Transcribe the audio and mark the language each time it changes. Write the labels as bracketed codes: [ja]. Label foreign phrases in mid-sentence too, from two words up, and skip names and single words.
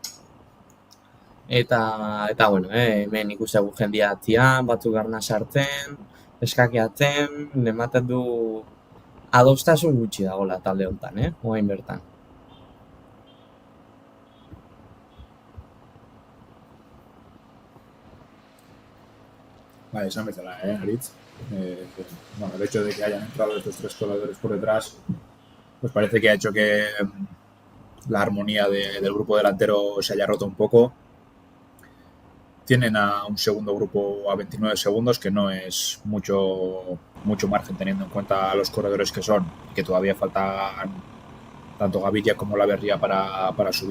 [eu] Eta hemen ikusagu jendia atzian, batzuk garna sartzen, eskakeatzen, ematen du adostasun gutxi dagoela talde honetan, oain bertan. Esan bezala, Aritz. [es] El hecho de que hayan entrado estos 3 corredores por detrás, pues parece que ha hecho que la armonía del grupo delantero se haya roto un poco. Tienen a un segundo grupo a 29 segundos, que no es mucho margen teniendo en cuenta los corredores que son, y que todavía faltan tanto Gaviria como La Berría para subir.